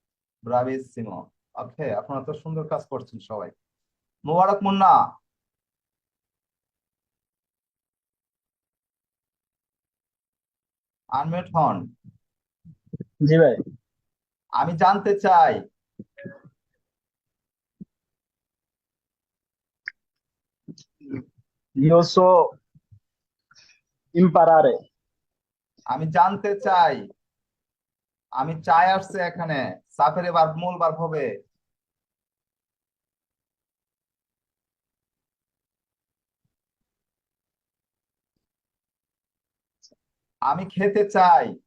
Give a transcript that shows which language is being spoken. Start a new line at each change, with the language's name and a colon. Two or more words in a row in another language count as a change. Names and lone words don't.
Bangla: ওকে, আপনারা তো সুন্দর কাজ করছেন সবাই। মোবারক মুন্না, আনমিউট হন। জি ভাই। আমি জানতে চাই,
Italian: Io so imparare.
Bangla: আমি জানতে চাই, আমি চাই আসছে এখানে, সাফের এবার মূল ভার্ব হবে। আমি খেতে চাই,